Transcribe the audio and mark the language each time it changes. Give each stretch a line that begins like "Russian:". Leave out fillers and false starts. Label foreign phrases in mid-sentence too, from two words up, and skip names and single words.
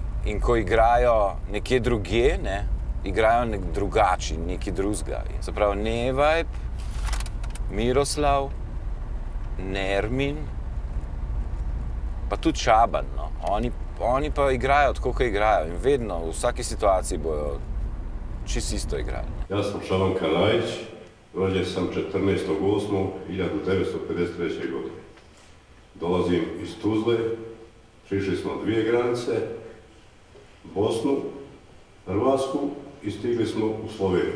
Slovenian: In ko igrajo nekje drugje, ne, igrajo drugače, nekaj drugega. Se pravi, Nevajb, Miroslav, Nermin, pa tudi Čaban, no. Oni pa igrajo tako, kot igrajo in vedno, v vsaki situaciji bojo čisto isto igrali.
Bosnian: Ja sam Šaban Karajić, rođen sam 14.8.1953. godine. Dolazim iz Tuzle, prišli smo 2 granice, Bosnu, Hrvatsku i stigli smo u Sloveniju.